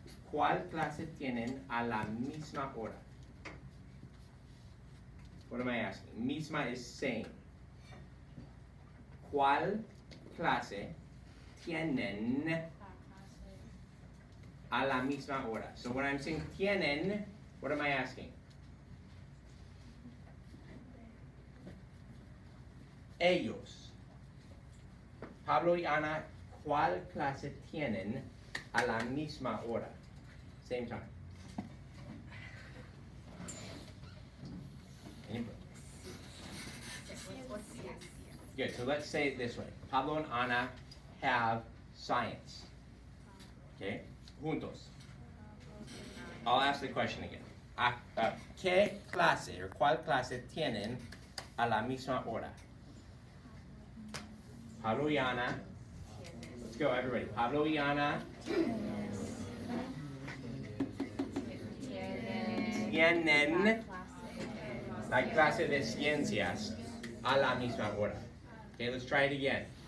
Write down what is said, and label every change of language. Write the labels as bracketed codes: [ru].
[es] ¿Cuál clase tienen a la misma hora? [en] What am I asking? Misma is same. [es] ¿Cuál clase tienen a la misma hora? [en] So when I'm saying tienen, what am I asking? [es] Ellos. Pablo y Ana, ¿cuál clase tienen a la misma hora? [en] Same time. Anybody? Good, so let's say it this way. Pablo and Ana have science. Okay? Juntos. I'll ask the question again. [es] ¿Qué clase or cuál clase tienen a la misma hora? Pablo y Ana. [en] Let's go, everybody. [es] Pablo y Ana tienen la clase de ciencias a la misma hora. [en] Okay, let's try it again.